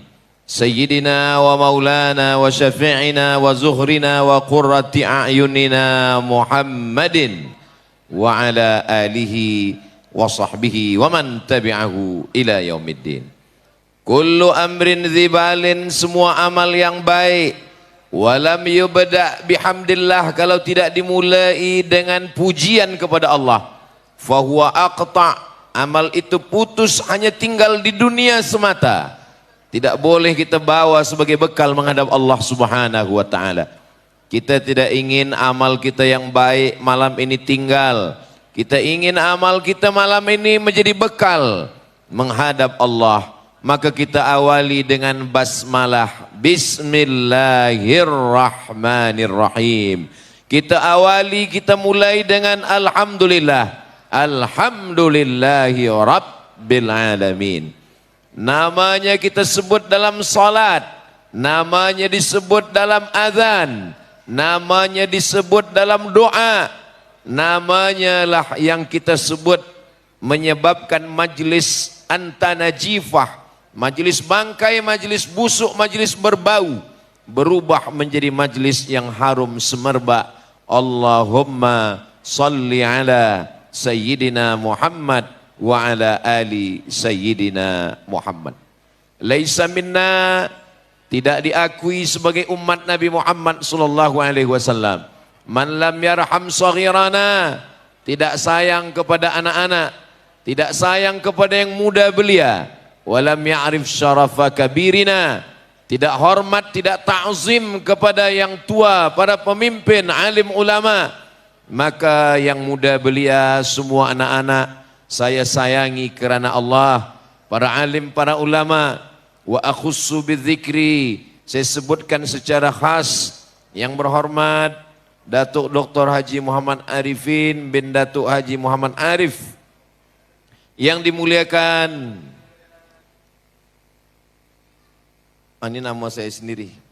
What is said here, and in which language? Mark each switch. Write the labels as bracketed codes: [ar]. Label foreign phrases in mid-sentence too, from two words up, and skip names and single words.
[ar] سيدنا ومولانا وشفيعنا وزهرنا وقرة أعيننا محمد وعلى آله وصحبه ومن تبعه إلى يوم الدين. كل أمر ذي بال, [ms] semua amal yang baik, [ar] لم يبدأ بحمد الله, [ms] kalau tidak dimulai dengan pujian kepada Allah, [ar] فهو أقطع, [ms] amal itu putus, hanya tinggal di dunia semata, tidak boleh kita bawa sebagai bekal menghadap [ar] الله سبحانه وتعالى. [ms] Kita tidak ingin amal kita yang baik malam ini tinggal, kita ingin amal kita malam ini menjadi bekal menghadap Allah. Maka kita awali dengan basmalah, bismillahirrahmanirrahim. Kita awali, kita mulai dengan alhamdulillah, [ar] الحمد لله رب العالمين. [ms] Namanya kita sebut dalam salat, namanya disebut dalam azan, namanya disebut dalam doa, namanya lah yang kita sebut menyebabkan majlis antanajifah, majlis bangkai, majlis busuk, majlis berbau, berubah menjadi majlis yang harum semerbak. [ar] اللهم صل على سيدنا محمد وعلى آل سيدنا محمد [ms] wa ala ali Sayyidina Muhammad. Laisa minna, tidak diakui sebagai umat Nabi Muhammad sallallahu alaihi wasallam, [ar] من لم يرحم صغيرنا, [ms] tidak sayang kepada anak-anak, tidak sayang kepada yang muda belia, [ar] ولم يعرف شرف كبيرنا, [ms] tidak hormat, tidak ta'zim kepada yang tua, para pemimpin, alim ulama. Maka yang muda belia, semua anak-anak saya sayangi kerana Allah, para alim, para ulama. [ar] وأخص بالذكر, [ms] saya sebutkan secara khas yang berhormat Datuk Dr. Haji Muhammad Arifin bin Datuk Haji Muhammad Arif, yang dimuliakan. Ini nama saya sendiri.